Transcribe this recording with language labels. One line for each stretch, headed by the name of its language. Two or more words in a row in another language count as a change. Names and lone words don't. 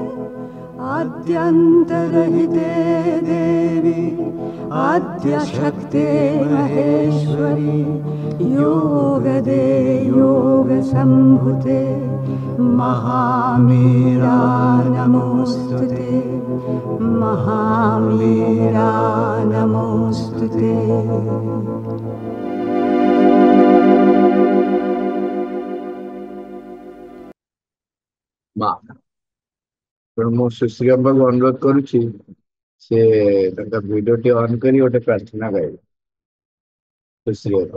Sanskrit: आद्यन्तरहिते देवी आद्यशक्ते महेश्वरी योगदे योगसम्भुते महामीरा नमोऽस्तुते महामीरा नमोऽस्तुते।
Odia: ମୁଁ ସୁଶ୍ରୀ ଅମ୍ବାକୁ ଅନୁରୋଧ କରୁଛି ସେ ତାଙ୍କ ଭିଡିଓଟି ଅନ୍ କରି ଗୋଟେ ପ୍ରାର୍ଥନା ଗାଇବେ। ସୁଶ୍ରୀ ଅମ୍ବା